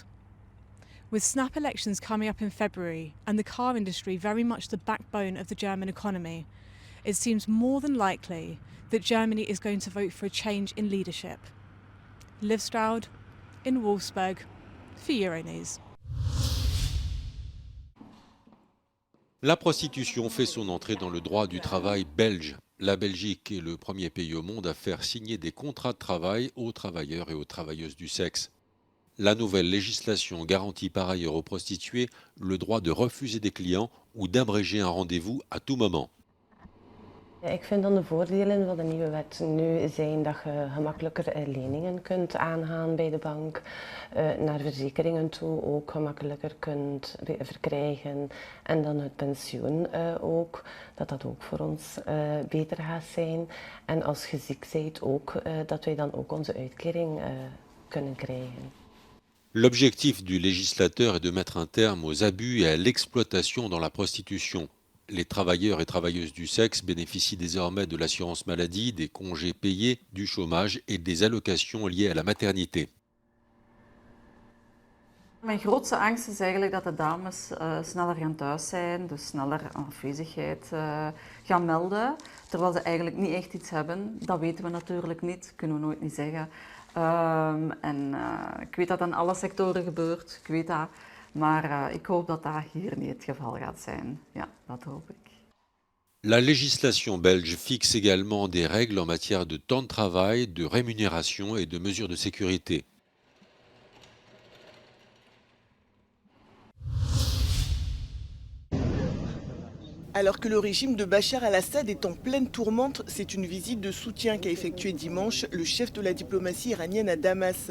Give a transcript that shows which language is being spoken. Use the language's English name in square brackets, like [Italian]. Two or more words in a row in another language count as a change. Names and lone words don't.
[English] With snap elections coming up in February and the car industry very much the backbone of the German economy, it seems more than likely that Germany is going to vote for a change in leadership. Liv Stroud in Wolfsburg for Euronews. [French] La prostitution fait son entrée dans le droit du travail belge. La Belgique est le premier pays au monde à faire signer des contrats de travail aux travailleurs et aux travailleuses du sexe. La nouvelle législation garantit par ailleurs aux prostituées le droit de refuser des clients ou d'abréger un rendez-vous à tout moment. [Dutch] Ik vind dan de voordelen van de nieuwe wet nu zijn dat je gemakkelijker leningen kunt aangaan bij de bank, naar verzekeringen toe ook gemakkelijker kunt verkrijgen en dan het pensioen ook, dat ook voor ons beter gaat zijn. En als je ziek bent ook, dat wij dan ook onze uitkering kunnen krijgen. [French] L'objectif du législateur est de mettre un terme aux abus et à l'exploitation dans la prostitution. Les travailleurs et travailleuses du sexe bénéficient désormais de l'assurance maladie, des congés payés, du chômage et des allocations liées à la maternité. [Dutch] Mijn grootste angst is eigenlijk dat de dames sneller gaan thuis zijn, dus sneller afwezigheid gaan melden, terwijl ze eigenlijk niet echt iets hebben. Dat weten we natuurlijk niet, kunnen we nooit niet zeggen. Ik weet dat in alle sectoren gebeurt, ik weet dat. Maar ik hoop dat dat hier niet het geval gaat zijn. Ja, dat hoop ik. [French] La législation belge fixe également des règles en matière de temps de travail, de rémunération et de mesures de sécurité. Alors que le régime de Bachar al-Assad est en pleine tourmente, c'est une visite de soutien qu'a effectuée dimanche le chef de la diplomatie iranienne à Damas.